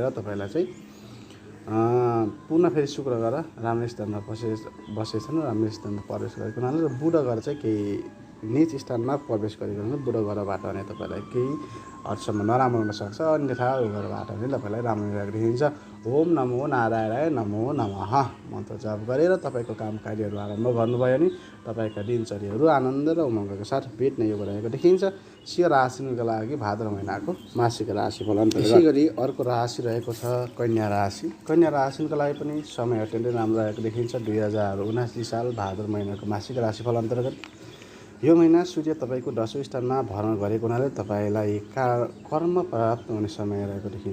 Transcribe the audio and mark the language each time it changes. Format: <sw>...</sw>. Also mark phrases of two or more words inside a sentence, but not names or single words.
<ne>विशेष गरेर तपाईँलाई चाहिँ पुनः फेरि शुक्र ग्रह राम्रो स्थानमा बसेछन्, राम्रो स्थानमा प्रवेश गरेको हुनाले र बुध ग्रह चाहिँ केही नीच स्थानमा प्रवेश गरेको हुनाले बुध ग्रहबाट भने तपाईँलाई केही हदसम्म नराम्रो हुनसक्छ, अन्यथा यो ग्रहबाट भने तपाईँलाई राम्रो रहेको देखिन्छ।</ne> <sa>ओम नमो नारायणाय नमो नमः</sa> <ne>मन्त्र जाप गरेर तपाईँको काम कार्यहरू आरम्भ गर्नुभयो भने तपाईँका दिनचर्याहरू आनन्द र उमङ्गका साथ बित्ने योग रहेको देखिन्छ। सिंह राशिका लागि भाद्र महिनाको मासिक राशिफल अन्तर्गत यसै गरी अर्को राशि रहेको छ कन्या राशि। कन्या राशिका लागि पनि समय अत्यन्तै राम्रो रहेको देखिन्छ। 2079 साल भाद्र महिनाको मासिक राशिफल अन्तर्गत यो महिना सूर्य तपाईँको 10औं स्थानमा भ्रमण गरेको हुनाले तपाईँलाई कर्म प्राप्त हुने समय रहेको देखिन्छ।</ne>